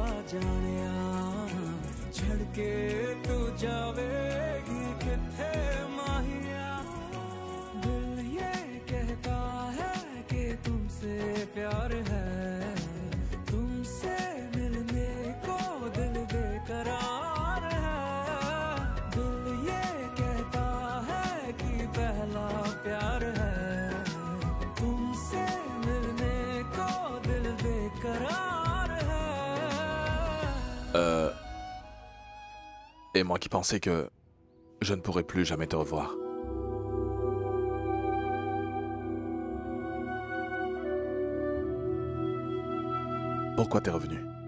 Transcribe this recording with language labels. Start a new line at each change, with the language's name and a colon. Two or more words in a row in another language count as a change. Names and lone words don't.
Punjabi: जानिया छड़ के तू जावेगी किथे माहिया
Hindi: दिल ये कहता है कि तुमसे प्यार है तुमसे मिलने को दिल बेकरार है दिल ये कहता है कि पहला प्यार है तुमसे मिलने को दिल बेकरार है
French: Et moi qui pensais que je ne pourrais plus jamais te revoir. Pourquoi t'es revenu?